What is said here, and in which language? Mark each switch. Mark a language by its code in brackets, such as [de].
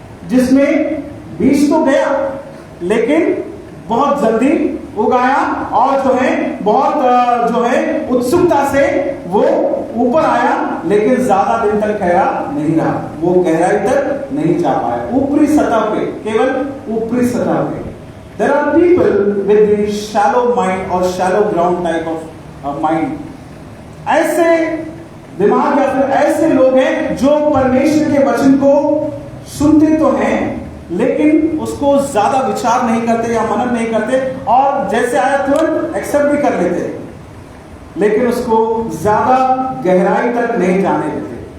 [hi] जिसमें बीज तो गया लेकिन बहुत जल्दी उगाया, और जो है बहुत जो है उत्सुकता से वो ऊपर आया, लेकिन ज्यादा दिन तक ठहरा नहीं रहा, वो गहराई तक नहीं जा पाया, ऊपरी सतह पे, केवल ऊपरी सतह पे। [en] There are people with the shallow mind or shallow ground type of mind. [hi] ऐसे दिमाग या फिर ऐसे लोग हैं जो परमेश्वर के वचन को सुनते तो हैं, लेकिन उसको ज्यादा विचार नहीं करते या मनन नहीं करते, और जैसे आया तुरंत एक्सेप्ट भी कर लेते, लेकिन उसको ज्यादा गहराई तक नहीं जाने देते।